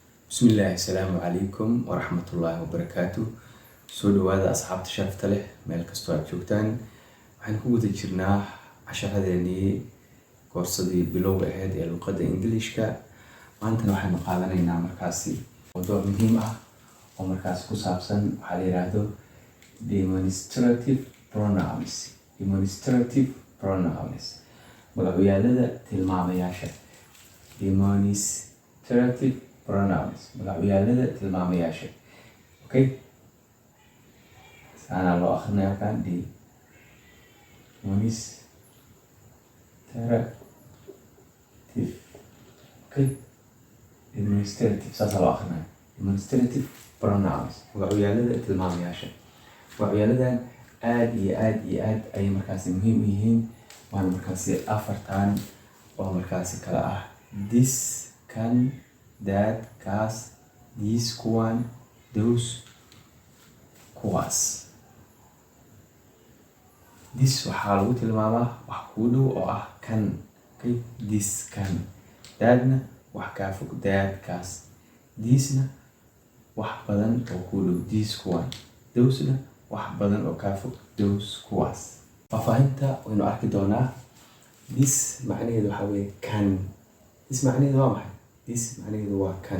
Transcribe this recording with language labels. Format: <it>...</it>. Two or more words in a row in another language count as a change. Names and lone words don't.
<ar>بسم الله السلام عليكم ورحمة الله وبركاته.</ar> <so>سو دواada asxaabta sharafta leh meel kastoo aad joogtaan. Waxaan ku guda jirnaa casharadeenii koorsadii bilowga ahayd ee luqadda Ingiriiska. Maantana waxaanu qaadanaynaa markaasi mowduuc muhiim ah oo markaasi ku saabsan waxaa la yiraahdo</so> <en>demonstrative pronouns. Demonstrative pronouns</en> <so>magacyada tilmaamayaasha.</so> <en>Demonstrative pronouns</en> <so>magacyada tilmaamayaasha. Okay, sana loo akhrinayo kan demonstrative. Okay, demonstrative saasa loo akhrinayo.</so> <en>Demonstrative pronouns</en> <so>magacyada tilmaamayaasha. Magacyadan aad iyo aad ay markaasi muhiim u yihiin. Waan markaasi afartan oo markaasi kala ah</so> <en>this, can, that,</en> <so>kaas, these, kuwan, those, kuwaas. This waxaa lagu tilmaamaa wax ku dhow oo ah kan. Okay, this kan. That-na wax kaa fog, that kaas. These-na wax badan oo ku dhow, these kuwan. Those-na wax badan oo kaa fog, those kuwaas. Faafahinta waynu arki doonaa. This macnaheedu waxaa weeye kan. This macnaheedu waa maxay? This macnaheedu waa kan.</so>